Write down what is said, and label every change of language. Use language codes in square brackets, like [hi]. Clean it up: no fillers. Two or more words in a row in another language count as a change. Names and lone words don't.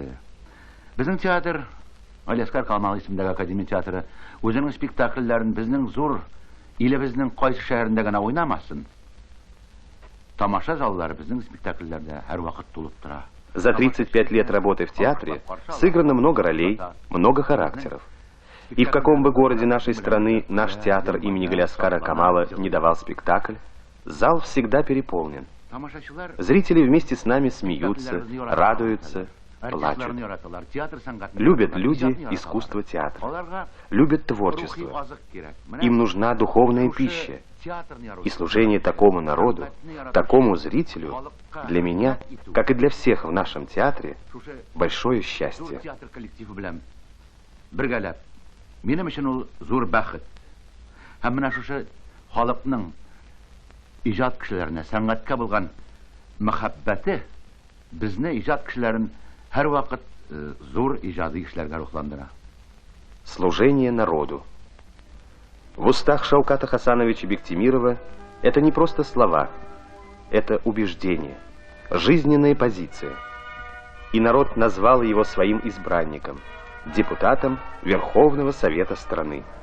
[tt] Безнең театр, Алиаскар Камал исемендәге Академия театры, үзенең спектакльләрен безнең зур илебезнең кайсы шәһәрендә генә уйнамасын. Тамаша заллары безнең спектакльләрдә һәрвакыт тулып тора. [ru] За 35 лет работы в театре сыграно много ролей, много характеров. И в каком бы городе нашей страны наш театр имени Галиаскара Камала не давал спектакль, зал всегда переполнен. Зрители вместе с нами смеются, радуются, плачут. Любят люди искусство театра, любят творчество. Им нужна духовная пища. И служение такому народу, такому зрителю, для меня, как и для всех в нашем театре, большое счастье. [tt] Минем өчен ул зур бәхет. Һәм менә шушы халыкның иҗат кешеләренә, сәнгатькә булган мәхәббәте безне иҗат кешеләрен һәрвакыт зур иҗади эшләргә рухландыра. [ru] Служение народу. В устах Шауката Хасановича Бектимирова это не просто слова, это убеждение, жизненная позиция. И народ назвал его своим избранником, депутатом Верховного Совета страны.